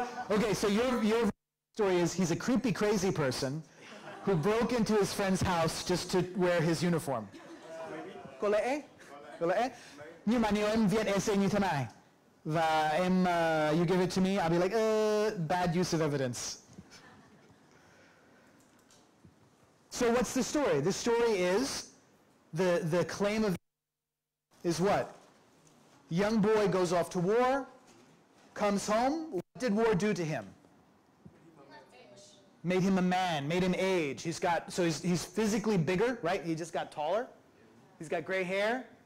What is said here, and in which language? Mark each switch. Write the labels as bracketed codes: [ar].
[en] Okay, so your story is he's a creepy, crazy person who broke into his friend's house just to wear his uniform. [vi] Có lẽ. Nhưng mà nếu em viết essay như thế này và em [en] you give it to me, I'll be like, bad use of evidence. So what's the story? The story is, the claim of is what? Young boy goes off to war, comes home. What did war do to him? Made him a man, made him age. He's physically bigger, right? He just got taller. He's got gray hair.